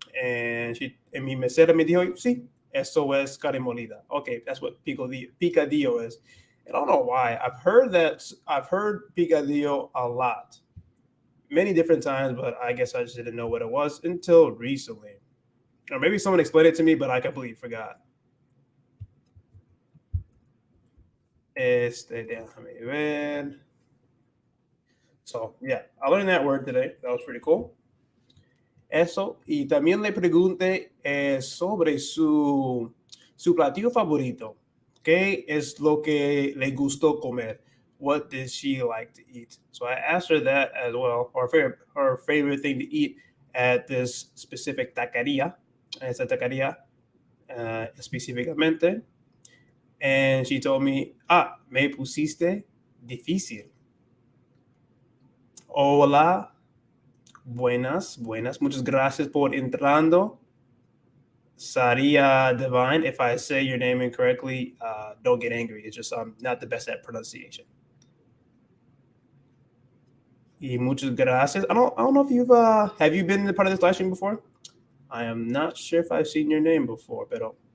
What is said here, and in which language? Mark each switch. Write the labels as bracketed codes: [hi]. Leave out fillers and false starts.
[es] And mi mesera me dijo, sí, esto es carne molida. [en] Okay, that's what picadillo is. I don't know why. I've heard picadillo a lot, many different times, but I guess I just didn't know what it was until recently. Or maybe someone explained it to me, but I completely forgot. [es] Déjame ver. [en] So, yeah, I learned that word today. That was pretty cool. [es] Eso, y también le pregunté sobre su platillo favorito. ¿Qué es lo que le gustó comer? [en] What did she like to eat? So I asked her that as well, or her favorite thing to eat at this specific taqueria, [es] esa taqueria específicamente. [en] And she told me, [es] me pusiste difícil. Hola, buenas, muchas gracias por entrando. [en] Saria Divine, if I say your name incorrectly, don't get angry. It's just I'm not the best at pronunciation. [es] Y muchas gracias. [en] I don't know if have you been a part of this live stream before? I am not sure if I've seen your name before, [es] pero